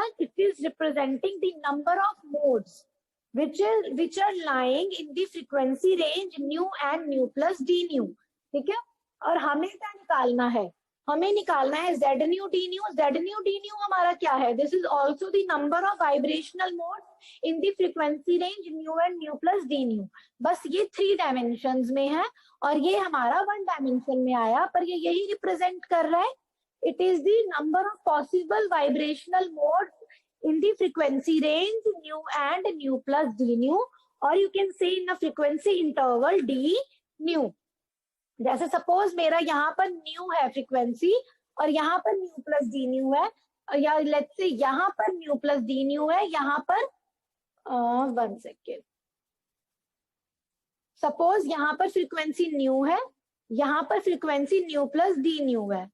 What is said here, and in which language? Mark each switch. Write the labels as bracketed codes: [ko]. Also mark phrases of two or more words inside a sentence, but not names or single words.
[en] It is representing the number of modes which are lying in the frequency range nu and nu plus d nu. [hi] ठीक है, और हमें क्या निकालना है? हमें निकालना है [en] z nu d nu. Z nu d nu [hi] हमारा क्या है? [en] This is also the number of vibrational modes in the frequency range nu and nu plus d nu. [hi] बस ये 3 dimensions में है और ये हमारा 1 dimension में आया, पर ये यही represent कर रहा है. [en] It is the number of possible vibrational modes in the frequency range nu and nu plus d nu, or you can say in the frequency interval d nu. [hi] जैसे सपोज मेरा यहाँ पर न्यू है फ्रीक्वेंसी और यहाँ पर [en] nu plus d nu [hi] है, या [en] let's say [hi] यहाँ पर [en] nu plus d nu [hi] है, यहाँ पर 1 सेकेंड, सपोज यहाँ पर [en] frequency nu [hi] है, यहाँ पर [en] frequency nu plus d nu [hi] है.